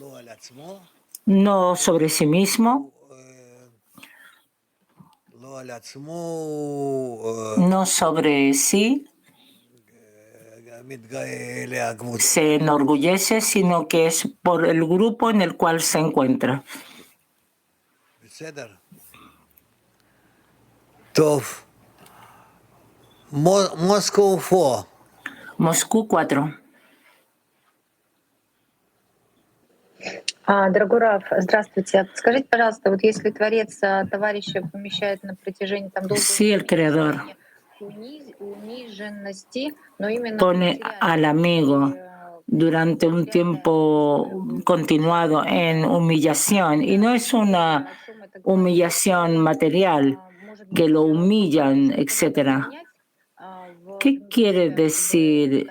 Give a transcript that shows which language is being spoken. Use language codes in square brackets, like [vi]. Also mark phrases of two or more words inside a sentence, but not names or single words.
[es] No sobre sí mismo, no sobre sí, se enorgullece, sino que es por el grupo en el cual se encuentra. Moscú 4. [ru] Дорогой Раф, здравствуйте. Скажите, пожалуйста, вот если Творец товарища помещает на протяжении долгого [es] Sí, el Creador [ru] униженности, но именно [es] pone al amigo durante un tiempo continuado en humillación, y no es una humillación material, que lo humillan, etc. ¿Qué quiere decir?